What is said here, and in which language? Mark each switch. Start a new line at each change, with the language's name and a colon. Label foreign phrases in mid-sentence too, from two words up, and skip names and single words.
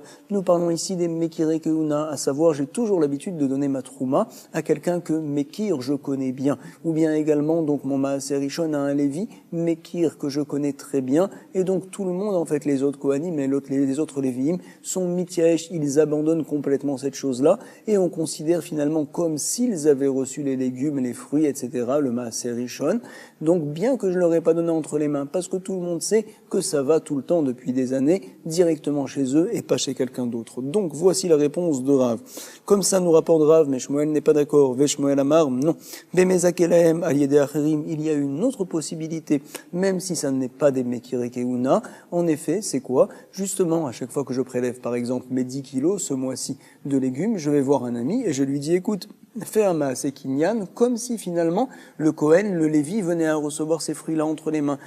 French: Nous parlons ici des
Hebrew: מכירי כהונה,
French: à savoir, j'ai toujours l'habitude de donner ma trouma à quelqu'un que Mekir je connais bien, ou bien également donc mon
Hebrew: מעשר ראשון
French: à un Lévi, Mekir que je connais très bien, et donc tout le monde, en fait, les autres Kohanim et les autres Léviim sont Mityaesh, ils abandonnent complètement cette chose-là, et on considère finalement comme s'ils avaient reçu les légumes, les fruits, etc., le
Hebrew: מעשר ראשון.
French: Donc bien que je leur ai pas donné entre les mains, parce que tout le monde sait que ça va tout le temps depuis des années, directement chez eux et pas chez quelqu'un d'autre. Donc voici la réponse de Rav. Comme ça nous rapporte Rav, mais Shmuel n'est pas d'accord.
Hebrew: ושמואל אמר, non. במזכה להם על ידי אחרים,
French: il y a une autre possibilité, même si ça n'est pas des Mekire Keuna. En effet, c'est quoi? Justement, à chaque fois que je prélève par exemple mes 10 kilos ce mois-ci de légumes, je vais voir un ami et je lui dis, écoute, fais un
Hebrew: מעשר קניין,
French: comme si finalement le Kohen, le Lévi, venait à recevoir ces fruits-là entre les mains.